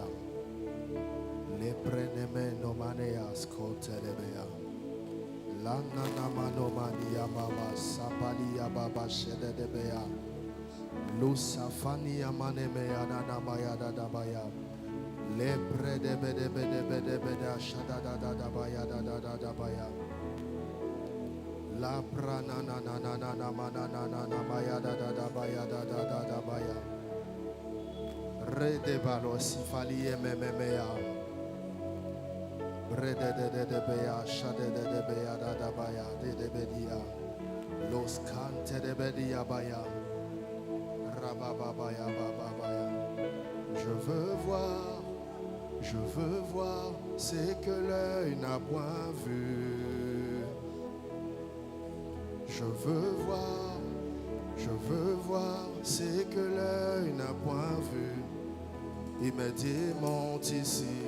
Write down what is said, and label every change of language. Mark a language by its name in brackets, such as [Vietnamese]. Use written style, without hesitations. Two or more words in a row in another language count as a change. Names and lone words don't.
[French] Lepreneme nomaneas contelebea. Lana namano mania baba sapalia baba shedebea. Lusafania manemea nanamaya dadabaya. Lepre de bede bede bede bede shada da da da baya da da da da baya. La prana na na na na na na na na na baya da da da baya da da da da baya. Re de balo sifalie mememea. Re de beya shade de beya da da baya de bedia. Los cante de bedia baya. Rababa baya baba baya. Je veux voir ce que l'œil n'a point vu. Je veux voir ce que l'œil n'a point vu. Il me dit monte ici.